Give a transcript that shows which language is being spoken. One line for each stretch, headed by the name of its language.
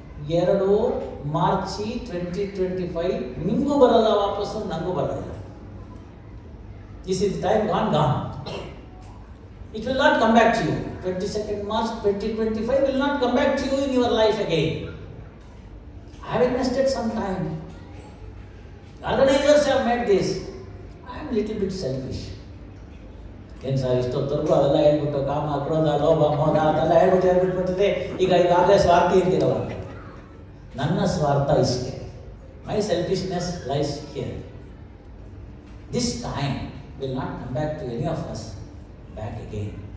Kannada: 22 March 2025 ನಿಮಗೂ ಬರಲ್ಲ ವಾಪಸ್ಸು, ನನಗೂ ಬರಲ್ಲ.
English: This is time gone. It will not come back to you. 22nd March 2025 will not come back to you in your life again. I have invested some time. Organizers have made this. I am little bit selfish.
Kannada: ಏನು sir, ಇಷ್ಟೊತ್ತವರೆಗೂ ಅದೆಲ್ಲ ಹೇಳ್ಬಿಟ್ಟು ಕಾಮ, ಕ್ರೋಧ, ಲೋಭ, ಮೋಹ ಅದೆಲ್ಲ ಹೇಳ್ಬಿಟ್ಟಿದೆ. ಈಗಾಗಲೇ ಸ್ವಾರ್ಥಿ ಇರ್ತೀರಲ್ಲ. ನನ್ನ ಸ್ವಾರ್ಥ ಇಷ್ಟೇ.
English: My selfishness lies here. This time will not come back to any of us back again.